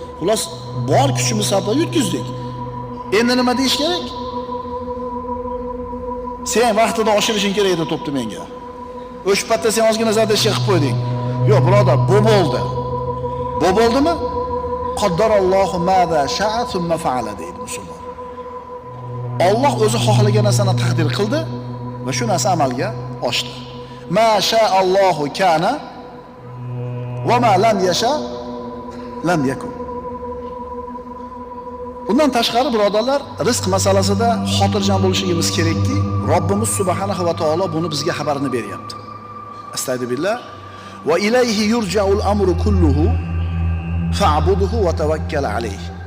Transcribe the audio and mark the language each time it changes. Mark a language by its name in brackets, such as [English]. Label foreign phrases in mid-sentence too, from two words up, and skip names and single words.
[Uzbek] Xullas, bor kuchimizni sarflab yutkazdik. Endi nima deyish kerak? "Sen vaqtida oshirishing kerak edi to'pni menga. O'sha paytda sen ozgina zadeshka qilib qo'yding." Yo'q, birodar, bu bo'ldi. Bu bo'ldimi? [Arabic] "قدر الله ما ذا شاء ثم فعل", [Uzbek] deydi musulmon. Alloh o'zi xohlagan narsani taqdir qildi va shu narsa amalga oshdi. [Arabic] "ما شاء الله كان وما لم يشأ لم يكن". [Uzbek] Undan tashqari, birodarlar, rizq masalasida xotirjam bo'lishimiz kerakki, Robbimiz [Arabic] سبحانه وتعالى [Uzbek] buni bizga xabarini beryapti. Astagfirullah. [Arabic] "وإليه يرجع الأمر كله فاعبده وتوكل عليه".